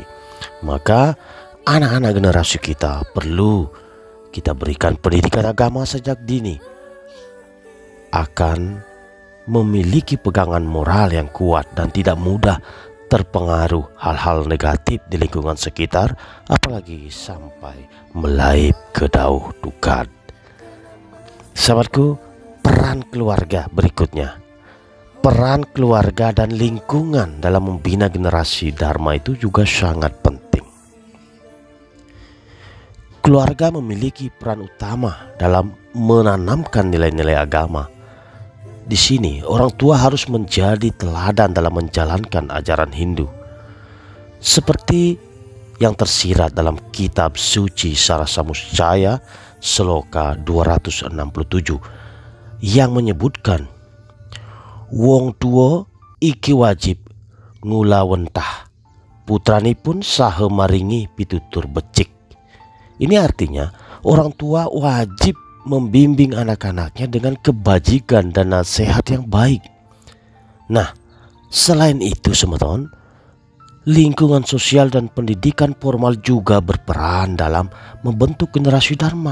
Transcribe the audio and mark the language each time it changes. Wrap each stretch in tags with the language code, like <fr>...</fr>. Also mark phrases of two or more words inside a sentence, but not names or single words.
<id>Maka anak-anak generasi kita perlu kita berikan pendidikan agama sejak dini, akan memiliki pegangan moral yang kuat dan tidak mudah terpengaruh hal-hal negatif di lingkungan sekitar, apalagi sampai melaip ke dauh dukat. Sahabatku, peran keluarga berikutnya. Peran keluarga dan lingkungan dalam membina generasi Dharma itu juga sangat penting. Keluarga memiliki peran utama dalam menanamkan nilai-nilai agama. Di sini orang tua harus menjadi teladan dalam menjalankan ajaran Hindu, seperti yang tersirat dalam kitab suci Sarasamuscaya sloka 267 yang menyebutkan,</id> <jv>wong tua iki wajib ngulawentah, putranipun saha maringi pitutur becik.</jv> <id>Ini artinya orang tua wajib membimbing anak-anaknya dengan kebajikan dan nasihat yang baik. Nah, selain itu teman-teman, lingkungan sosial dan pendidikan formal juga berperan dalam membentuk generasi Dharma.</id>